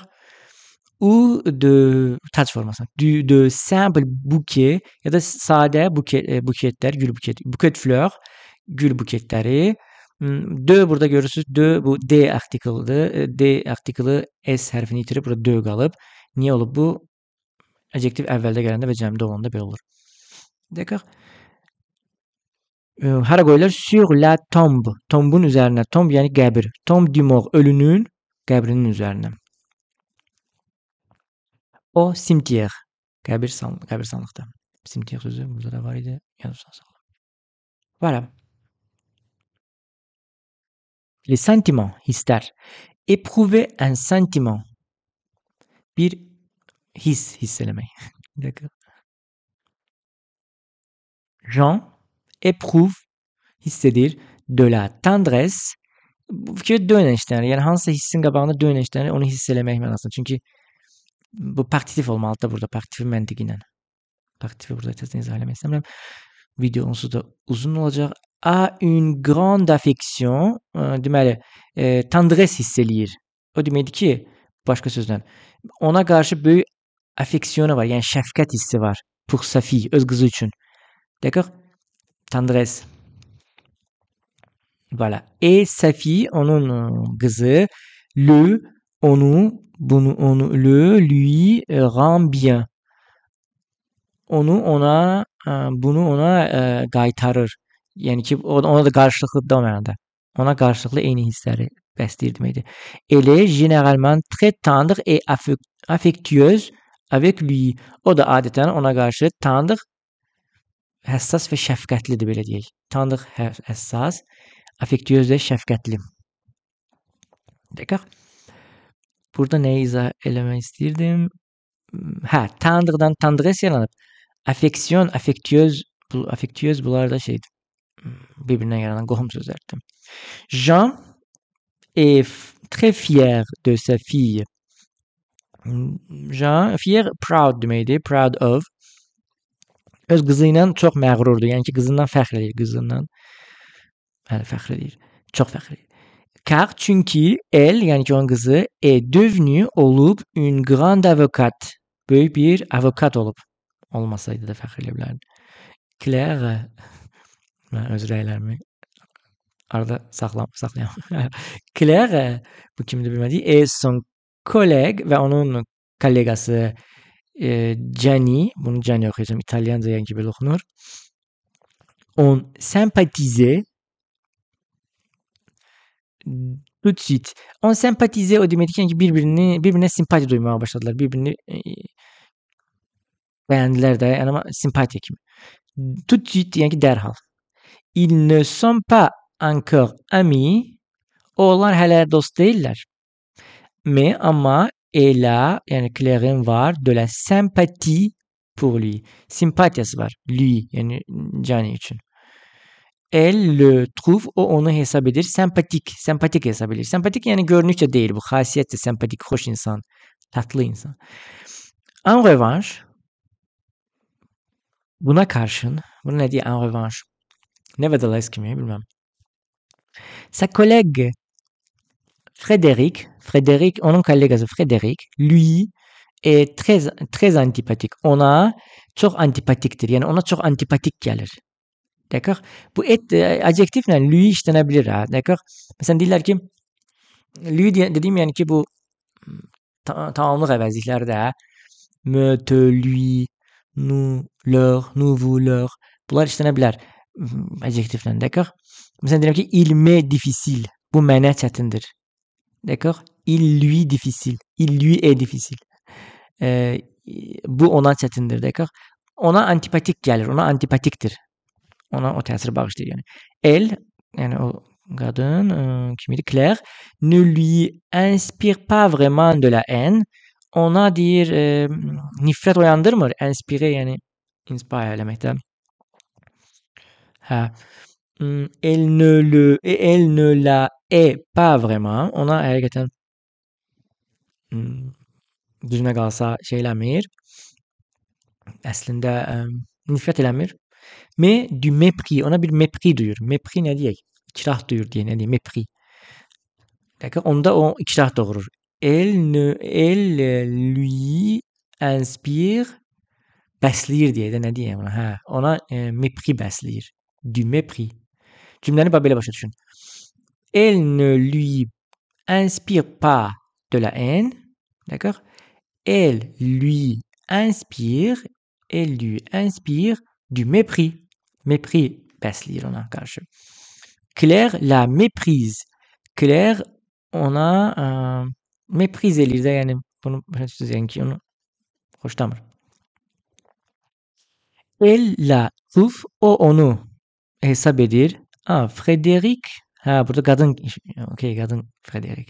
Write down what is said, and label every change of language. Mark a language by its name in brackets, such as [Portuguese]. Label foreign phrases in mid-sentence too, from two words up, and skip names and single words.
[Azerbaijani] Ou de tac formasında, [French] de simple bouquet [Azerbaijani] ya da sadə buketlər, gül buket, buket fleur, gül buketləri. De burada görürsünüz, de bu D artiklıdır. D artiklı S hərfini itirib, burada de qalıb. Niyə olub bu? Adjektiv əvvəldə gələndə və cəmdə olanda belə olur. D'accord? Hara qoyurlar? [French] Sur la tombe. [Azerbaijani] Tombun üzərinə. Tombe yəni qəbir. [French] Tombe du mort. [Azerbaijani] Ölünün qəbrinin üzərinə. O cimetière. Qəbirstanlıqda. Cimetière sözü burada da var idi. [French] Voilà. Les sentiments, hisler. Éprouver un sentiment. [Azerbaijani] Bir hisselemek. [French] D'accord. Jean éprouve, hissedir, de la tendresse. [Azerbaijani] Bu fikir dönüşler. Yəni hansısa hissin qabağında dönüşlər, onu hiss eləmək mənasında. Çünki bu partitif olmalıdır da burada, partitif məntiqi ilə. Partifi burada tezdən izah eləmək istəmirəm. Video onsuz da uzun olacaq. [French] A une grande affection, [Azerbaijani] deməli, tendresse hiss eləyir. O deməkdir ki, başqa sözlə, ona qarşı böyük affeksiyonu var, yəni şəfqət hissi var. [French] Pour sa fille, [Azerbaijani] öz qızı üçün. [French] D'accord? Tendresse. Voilà. Et sa fille, [Azerbaijani] onun qızı, [French] lui rend bien. [Azerbaijani] Bunu ona qaytarır. Yəni ki, ona da qarşılıqlı da o mənada. Ona qarşılıqlı eyni hissləri bəsləyir deməkdir. [French] Elle est généralement très tendre et affectueuse avec lui. [Azerbaijani] O da adətən ona qarşı tendre, həssas və şəfqətlidir belə deyək. Tanıdıq həssas, affektuöz və şəfqətli. [French] D'accord? [Azerbaijani] Burada nəyi izah eləmək istəyirdim? Hə, tanıdıqdan tanıdığa yaranıb. Affeksiyon, affektuöz bunlar da şeydir. Bir-birindən yaranan qohum sözlərdir. [French] Jean est très fier de sa fille. Jean, fier, [English] proud deməkdir. Proud of. [Azerbaijani] Öz qızı ilə çox məğrurdur. Yəni ki, qızından fəxr edir. Qızından fəxr edir. Çox fəxr edir. [French] Car çünki elle, [Azerbaijani] yəni ki, onun qızı [French] est devenue olub une grande avocate. [Azerbaijani] Böyük bir avokat olub. Olmasaydı da fəxr edə bilərdi. Claire, mən öz rəylərimi arada saxlayam. Claire, bu kimdir bilmədik, [French] est son collègue [Azerbaijani] və onun kollegası Gianni, bunu Gianni oxuyacağım, İtalyanca yəni ki, belə oxunur. [French] On sympathisait tout de suite. On sympathisait [Azerbaijani] o demək ki, yəni ki, bir-birinə simpati duymağa başladılar. Bir-birini bəyəndilər də, yəni amma simpatiya kimi. [French] Tout de suite, [Azerbaijani] yəni ki, dərhal. [French] Ils ne sont pas encore amis. [Azerbaijani] Onlar hələ dost deyillər. [French] Mais amma elle a, [Azerbaijani] yəni Claire'in var [French] de la sympathie pour lui. [Azerbaijani] Simpatiyası var. Lui, yəni Gianni üçün. Elle le trouve, o onu hesab edir. Sempatik hesab edir. Sempatik yəni görünüşcə deyil bu. Xasiyyətcə sempatik, xoş insan, tatlı insan. [French] En revanche, [Azerbaijani] buna karşın, bunu nə deyir [French] en revanche? [Azerbaijani] Nevertheless kimi, bilməm. [French] Sa collègue Frédéric, [Azerbaijani] onun kollegası [French] Frédéric, lui est très antipatik. [Azerbaijani] Ona çox antipatikdir. Yəni ona çox antipatik gəlir. [French] D'accord? [Azerbaijani] Bu adjektiflə lui işlənə bilər, ha. D'accord? Məsələn deyirlər ki, lui dediyim yəni ki, bu tamamlıq əvəzlikləri də [French] me, te, lui, nous, leur, nous, vous, leur. [Azerbaijani] Bunlar işlənə bilər adjektiflə. D'accord? Məsələn deyirəm ki, [French] il m'est difficile. [Azerbaijani] Bu mənə çətindir. [French] D'accord? Il lui difficile. Il lui est difficile. [Azerbaijani] Bu ona çətindir. D'accord? Ona antipatik gəlir. Ona antipatikdir. Ona o təsir bağışlayır yəni. Elle, yəni o qadın kimdir? [French] Claire ne lui inspire pas vraiment de la haine. [Azerbaijani] Ona deyir nifrət oyandırmır. Inspire yəni inspire eləməkdə. Hə. [French] Elle ne la est pas vraiment. [Azerbaijani] Ona həqiqətən düzünə qalsa şey eləmir. Əslində nifrət eləmir. [French] Mais du mépris. [Azerbaijani] Ona bir mépris duyur. Mépris nə deyək? İkrah duyur deyə nə deyək? Mépris. D'accord? Onda o ikrah doğurur. [French] Elle lui inspire [Azerbaijani] bəsləyir deyə də nə deyək ona? Hə, ona mépris bəsləyir. [French] Du mépris. [Azerbaijani] Cümləni belə başa düşün. [French] Elle ne lui inspire pas de la haine. D'accord? Elle lui inspire du mépris. [Azerbaijani] Mépris bəsləyir ona qarşı. [French] Claire la méprise. [Azerbaijani] Claire ona méprise eləyir də, yəni bunu başa düşürsünüz, yəni ki, onu xoşlamır. [French] Elle la trouve, [Azerbaijani] o onu hesab edir. Frédéric, hə, burada qadın, okey, qadın Frédéric.